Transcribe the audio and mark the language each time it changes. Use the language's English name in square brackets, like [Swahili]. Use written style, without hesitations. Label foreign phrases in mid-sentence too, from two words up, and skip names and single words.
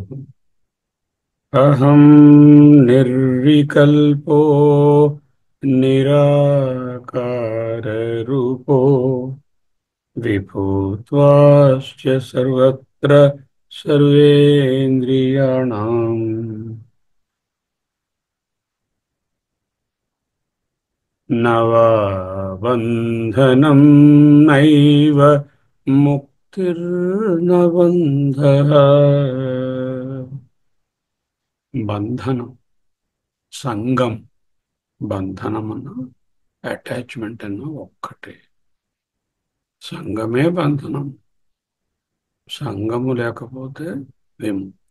[Sanskrit] अहं निर्विकल्पो निराकार रूपो विभुत्वश्य सर्वत्र सर्वेन्द्रियानाम् नवबन्धनम् नैव मुक्तिर्न बन्ध. [Telugu] బంధనం సంగం బంధనం అన్న అటాచ్మెంట్ అన్న ఒక్కటే. సంగమే బంధనం. సంగము లేకపోతే విముక్తి.